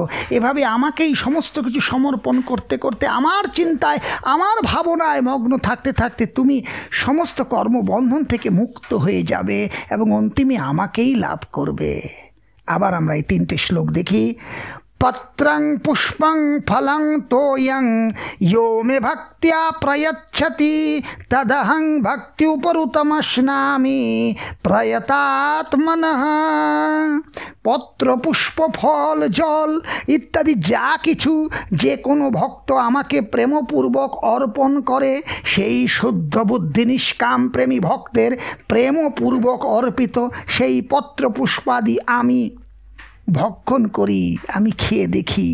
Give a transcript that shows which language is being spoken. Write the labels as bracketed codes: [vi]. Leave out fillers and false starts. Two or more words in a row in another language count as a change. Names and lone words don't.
[bn] এভাবে আমাকেই সমস্ত কিছু সমর্পণ করতে করতে, আমার চিন্তায় আমার ভাবনায় মগ্ন থাকতে থাকতে তুমি সমস্ত কর্মবন্ধন থেকে মুক্ত হয়ে যাবে এবং অন্তিমে আমাকেই লাভ করবে। আবার আমরা এই 3টে শ্লোক দেখি। [sa] পত্রং পুষ্পং ফলং তোয়ং यो मे भक्त्या प्रयच्छति तदहं भक्त्युपरुतमश्नामि प्रयतात्मनः। [bn] পত্র পুষ্প ফল জল ইত্যাদি যা কিছু যে কোনো ভক্ত আমাকে প্রেমপূর্বক অর্পণ করে, সেই শুদ্ধ বুদ্ধি নিষ্কাম প্রেমী ভক্তের প্রেমপূর্বক অর্পিত সেই পত্র পুষ্পাদি আমি ভক্ষণ করি, আমি খেয়ে দেখি।